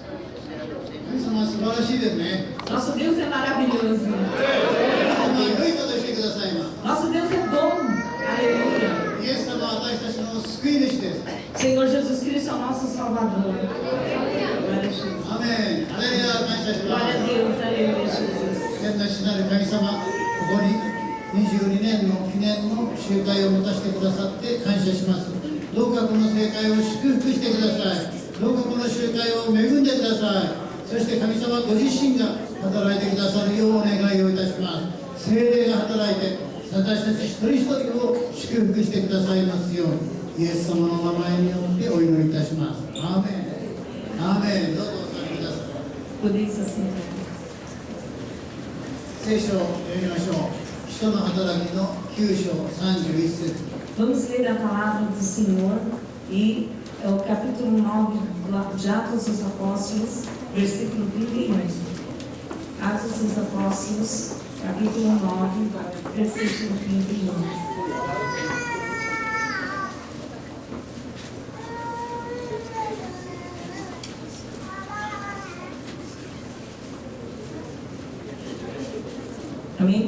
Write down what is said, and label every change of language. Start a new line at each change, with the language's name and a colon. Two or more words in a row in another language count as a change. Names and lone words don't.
Portuguese: Nosso Deus é maravilhoso. Nosso Deus é bom. Aleluia. Senhor Jesus Cristo é o nosso Salvador. Glória a Jesus. Amém. Glória a Deus. Aleluia, Jesus.
Japanese: 天の父なる神様、ここに22年の記念の集会を持たせてくださって感謝します。どうかこの聖会を祝福してください。どうかこの集会を恵んでください。そして神様ご自身が働いてくださるようお願いをいたします。聖霊が働いて私たち一人一人を祝福してくださいますように、イエス様の名前によってお祈りいたします。アーメン。アーメン。どうぞお座りください。聖書を読みましょう。使徒の働きの9章31節。
Portuguese: Vamos ler a palavra do Senhor e é o capítulo 9 de Atos dos Apóstolos, versículo 31. Atos dos Apóstolos, capítulo 9, versículo 31. Amém?